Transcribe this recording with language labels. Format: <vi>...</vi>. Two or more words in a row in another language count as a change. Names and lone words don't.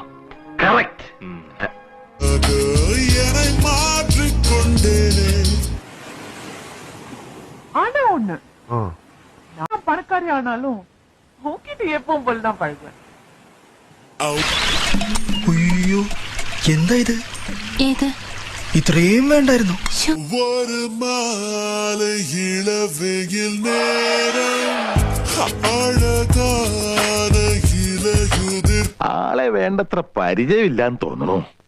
<ml>കറക്റ്റ്.</ml> <ta>ஆனா ஒண்ணு, நான் பணக்காரி ஆனாலும் உன்கிட்ட எப்பவும் போலதான் பழகுவேன்.</ta> <ml>അയ്യോ, എന്താ ഇത്? ഏത്? ഇത്രയും വേണ്ടായിരുന്നു. ആളെ വേണ്ടത്ര പരിചയമില്ലാന്ന് തോന്നുന്നു.</ml>